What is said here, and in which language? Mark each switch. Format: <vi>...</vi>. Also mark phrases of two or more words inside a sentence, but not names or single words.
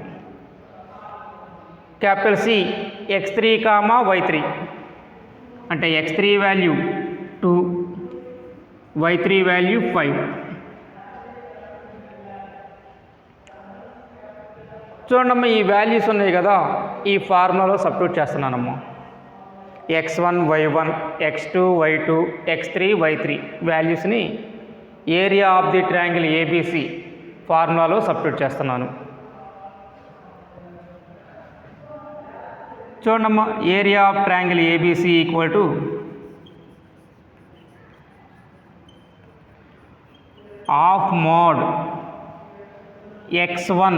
<en>capital C</en> <te>x3, y3 అంటే x3 వాల్యూ 2, y3 వాల్యూ 5. చూడండమ్మా ఈ వాల్యూస్ ఉన్నాయి కదా, ఈ</te> <en>formulaలో substitute</en> <te>చేస్తున్నానమ్మా. x1, y1, x2, y2, x3, y3</te> <en>valuesని area of the triangle ABC formulaలో substitute</en> <te>చేస్తున్నాను.</te> <en>చూడమ్మా area of triangle ABC equal to half mod x1.</en>